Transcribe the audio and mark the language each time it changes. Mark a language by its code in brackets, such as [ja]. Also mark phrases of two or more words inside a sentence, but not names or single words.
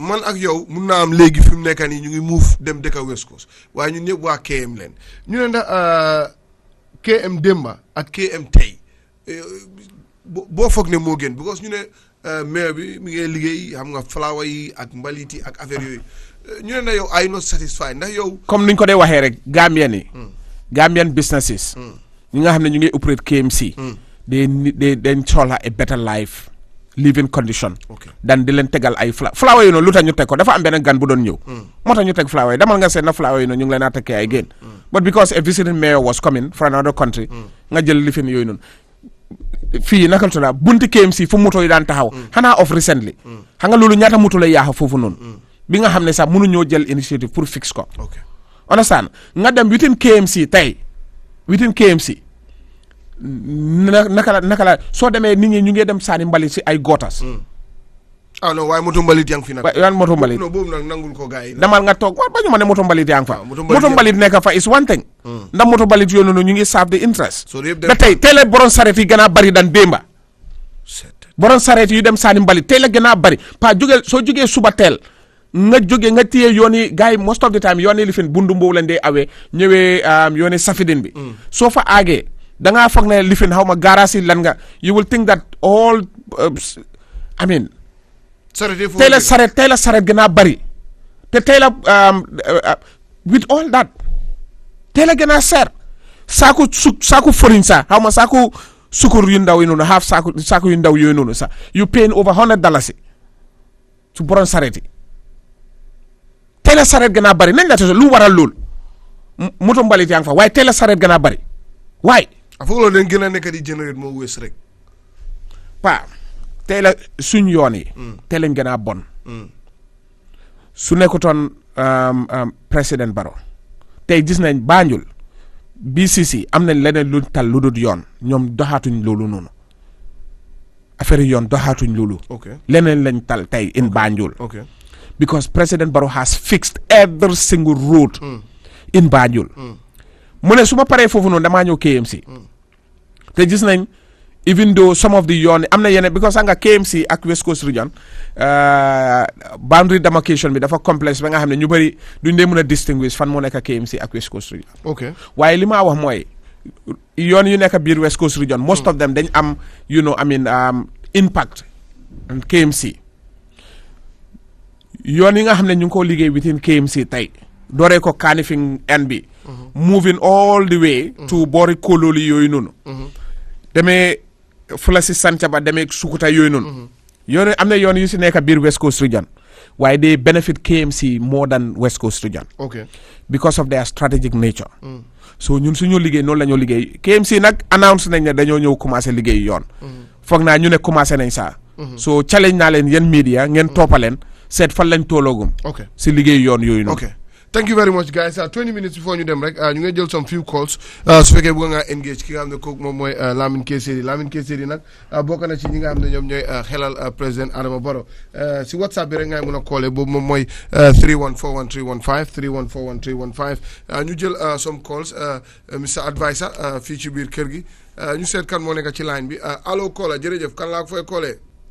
[wo] man ak yow mun naa am léegi fi mu nekk nii ñu ngi move dem dëkk West Coast waaye ñun ñëpp waa KM leen ñu ne ndax KM démba ak KM tey boo foog ne moo gën because ñu ne maire bi mi ngi liggéey xam nga flower yi ak mbalit yi ak affaire yooyu ñu ne ndax yow [en] are you not satisfied [wo] ndax yow. comme niñ ko dee waxee rek Gambian yi. [en] Gambian businesses. [wo] ñi nga xam ne ñu ngi operate KMC. dañ soxla [en] a better life living condition. [wo] dan di leen tegal ay flower yi noonu lu tax ñu teg ko dafa am beneen gan bu doon ñëw. moo tax ñu teg flower yi demal nga seet na flower yi noonu ñu ngi leen a tekkee ay génn. [en] but because a visiting mayor was coming from another country. [wo] nga jël lifin yooyu noonu. fii naka la tudd bunti KMC fu moto yi daan taxaw xanaa [en] of recently [wo] xam nga loolu ñaata moto lay yaaxa foofu noonu bi nga xam ne sax mënuñoo jël initiative pour fix ko understand nga dem within KMC tey within KMC naka la soo demee nit ñi ñu ngi dem saani mbalit si ay gootas ah non waaye moto mbalit yaa ngi fi nag. waaye moto mbalit non boobu nag nangul ko gars yi. damal nga toog waaw ba ñu ma ne moto mbalit yaa ngi fa. moto mbalit nekk fa [en] is one thing. [wo] ndax moto mbalit yooyu noonu ñu ngi [en] serve the interest. [wo] ba tey la borom saret yi gën a bari dan démba. borom saret yu dem saani mbalit tey la gën a bari soo jógee suba teel nga téye yoon yi gars yi [en] most of the time [wo] yoon yi li fi bundu mboobu lañ dee awee ñëwee yoon yi safidin bi. soo fa aagee da ngaa foog ne li fi xaw ma garage yi lan nga [en] you will think that all I mean. [wo] tey la saret gën a bari te tey la [en] with all that [wo] tey la gën a seer saaku foriñ sa xaw ma saaku sukur yu ndaw yi noonu half saaku yu ndaw yooyu noonu sax [en] you paying over $100 [wo] su borom saret yi tey la saret gën a bari nañ la te lu waral lool moto mbalit yaa ngi fa waaye tey la saret gën a bari waaye foog loolu dañ gën a nekk di générer moo wées rek tey la suñ yoon yi tey lañ gën a bon su nekkutoon président Barrow tey gis nañ Banjul BCC am nañ leneen lu tal lu dul yoon ñoom doxaatuñ loolu noonu affaire yoon doxaatuñ loolu leneen lañ tal tey [en] in Banjul because President Barrow has fixed every single road in Banjul [wo] mu ne su ma paree foofu noonu damaa ñëw KMC te gis nañ [en] even though some of the [wo] yoon am na yeneen because nga KMC ak West Coast Region [en] boundary demarcation [wo] bi dafa complexe ba nga xam ne ñu bëri duñ dee mën a distinguish fan moo nekk KMC ak West Coast Region waaye li ma wax mooy yoon yu nekk biir West Coast Region [en] most of them [wo] dañ am [en] impact on [wo] KMC yoon yi nga xam ne ñu ngi ko liggéey within KMC tey dooree ko Kanifing N bi [en] moving all the way to [wo] boori Kololi yooyu noonu demee fula si Santhiaba demee Sukuta yooyu noonu yoon am na yoon yu si nekk biir West Coast Region waaye [en] they benefit KMC more than West Coast Region because of their strategic nature so [wo] ñun suñu liggéey noonu la ñoo liggéey KMC nag announce nañ ne dañoo ñëw commencé liggéey yoon foog naa ñu ne commencé nañ saa so challenge naa leen yéen media ngeen toppaleen seet fan lañ tooloogum si liggéey yoon yooyu noonu [en] thank you very much guys [wo] 20 minutes before ñu dem rek ñu ngi jël [en] some few calls [wo] su fekkee bëgg nga engage ki nga xam ne kooku moom mooy Lamin K nag bokk na ci ñi nga xam ne ñoom ñooy xelal président Adama Barrow si WhatsApp bi rek ngay mën a callee boobu moom mooy 3141315 3141315 ñu jël [en] some calls Mr Advisor [wo] fii ci biir kër gi ñu seet kan moo nekk ci line bi allo caller jërëjëf kan laa ko fay callee